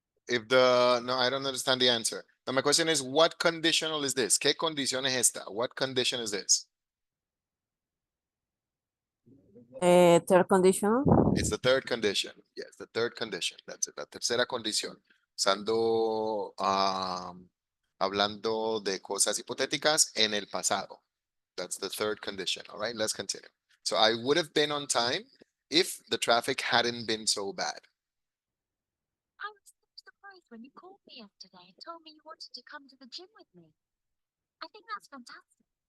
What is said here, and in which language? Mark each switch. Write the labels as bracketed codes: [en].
[en] No, I don't understand the answer. Now my question is, what conditional is this? [es] ¿Qué condición es esta? [en] What condition is this? Third condition. It's the third condition. Yes, the third condition. That's it. [es] La tercera condición. Usando, hablando de cosas hipotéticas en el pasado. [en] That's the third condition. All right, let's continue. So I would have been on time if the traffic hadn't been so bad. I was so surprised when you called me yesterday and told me you wanted to come to the gym with me. I think that's fantastic.